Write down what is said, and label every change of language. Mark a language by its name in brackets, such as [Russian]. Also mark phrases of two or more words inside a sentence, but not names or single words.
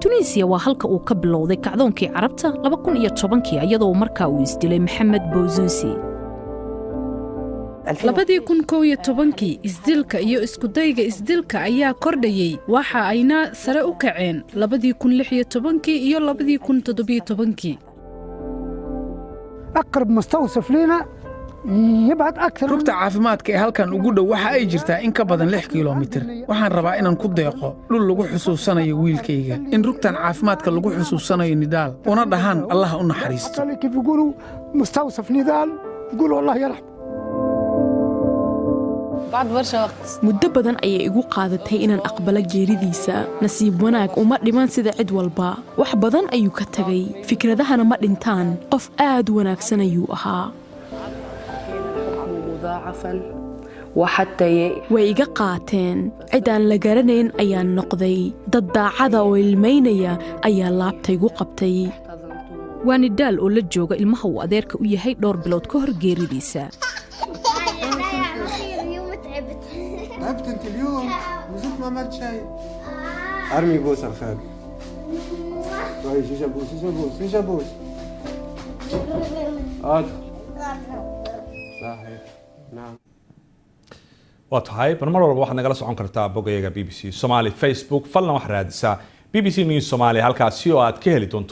[Somali] tunisiya waa halka uu ka bilowday kacdoonkii carabta 2010 iyadoo markaa uu isdilay maxamed bouzuzi 2011 isdilka iyo iskudayga isdilka ayaa kordhayay waxa ayna sare u kaceen 2016 iyo 2017 [Arabic] أقرب مستوصف لنا يبعد أكثر. [Somali] rugta caafimaadka ee halkan ugu dhow waxa ay jirtaa in ka badan 6 kiiloomitir waxaan rabaa inaan ku deeqo dhul lagu xusuusanayo wiilkayga in rugtan caafimaadka lagu xusuusanayo nidaal una dhahan Allah u naxariisto [Arabic] كيف يقولوا مستوصف نضال يقولوا الله يرحمه. [Somali] muddo badan ayay igu qaadatay inaan aqbalo geeridiisa nasiib wanaag uma dhiman sida cid walba wax badan ayuu ka tagay fikradahana ma dhintaan qof aad wanaagsan ayuu ahaa way iga qaateen cid aan la garanayn ayaan noqday dad daacada oo ilmaynaya ayaa laabtaygu qabtay waa nidaal oo la jooga ilmaha uu adeerka u yahay dhowr bilood ka hor geeridiisa [Arabic] تعبت انت اليوم وزلت ما عملت شيء ارمي بوس على الخال كويس ايش ابوس ايش ابوس ايش ابوس صحيح نعم واتهاي برمر [Somali] walba waxaad nagala socon kartaa bogayga BBC Somali Facebook falna wax raadisaa BBC News Somali halkaasi oo aad ka heli doonto